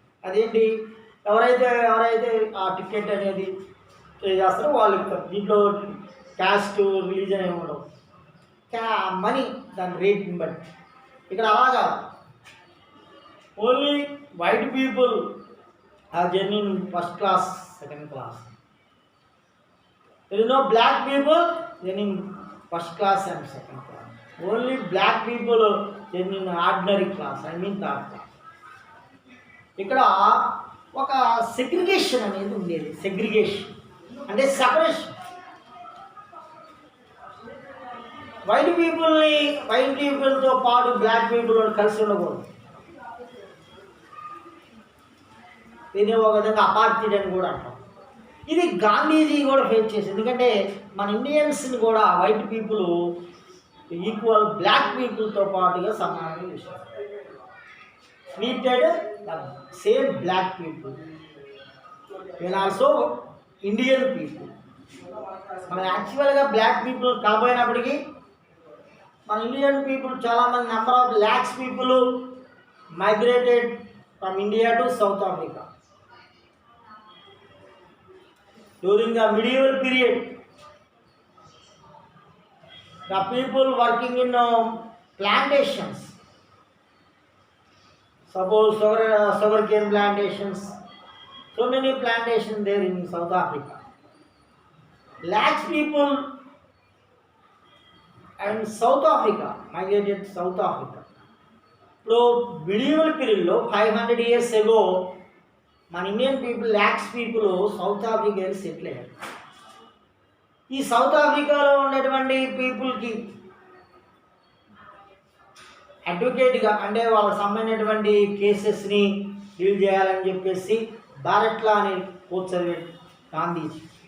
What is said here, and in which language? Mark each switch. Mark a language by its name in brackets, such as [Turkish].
[Telugu] అదేంటి, ఎవరైతే ఆ టికెట్ అనేది పే చేస్తారో వాళ్ళు ఇస్తారు. దీంట్లో క్యాస్ట్, రిలీజన్ ఏమి ఉండవు. మనీ దాని రేట్ని బట్టి. ఇక్కడ అలాగా [English] Only white people are journey first class, second class. There is no black people in first class and second class. Only black people in ordinary class, third class. [Telugu] ఇక్కడ ఒక segregation అనేది ఉండేది. సెగ్రిగేషన్ అంటే separation. White పీపుల్తో పాటు black people కలిసి ఉండకూడదు. దీన్ని ఒక విధంగా అపార్థిడ్ అని కూడా అంటాం. ఇది గాంధీజీ కూడా ఫేస్ చేసింది. ఎందుకంటే మన ఇండియన్స్ని కూడా వైట్ పీపుల్ ఈక్వల్ బ్లాక్ పీపుల్తో పాటుగా సమానంగా చూసారు. [English] Treated the same black people and also Indian people. [Telugu] మనం యాక్చువల్గా బ్లాక్ పీపుల్ కాబోయినప్పటికీ మన ఇండియన్ పీపుల్ చాలామంది [English] Number of lakhs people migrated from India to South Africa. During the medieval period, the people working in plantations, suppose sugarcane plantations, so many plantations there in South Africa. Lakhs people and South Africa migrated to South Africa. [Telugu] So medieval period లో [English] 500 years ago [Telugu] మన Indian people lakhs people south Africa వెళ్ళి settle అయ్యారు. ఈ south ఆఫ్రికాలో ఉన్నటువంటి పీపుల్కి అడ్వకేట్గా అంటే వాళ్ళకి సంబంధించినటువంటి కేసెస్ని డీల్ చేయాలని చెప్పేసి బ్యారెట్ లా అని కోర్స్ చదివాడు గాంధీజీ.